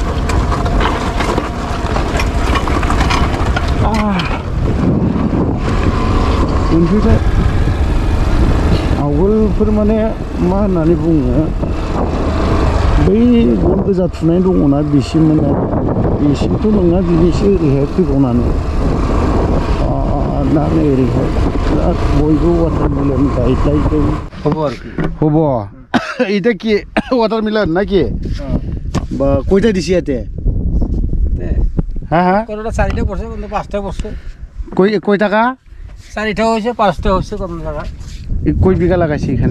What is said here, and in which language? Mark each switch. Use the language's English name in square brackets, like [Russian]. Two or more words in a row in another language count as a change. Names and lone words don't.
[Bodo] मोनफैबाय आवगोलफोर माने मा होननानै बुङो बै गन गोजा थुनाय दङना बेसिम माने बेसिमथ' नङा बिनिसो ओरैहाय फैबावनानै दा नै ओरैहाय बिराद बयबो वाटारमेलन गायलायदों [Bangla] হ'ব এটা কি ওয়াটারমেলন নাকি বা কয়টা দিছি এতে হ্যাঁ হ্যাঁ কোনটা 4টা পড়ছে কোনটা 5টা পড়ছে কয় টাকা 4টা হইছে 5টা হইছে কোন টাকা কয় বিঘা লাগাইছি এখানে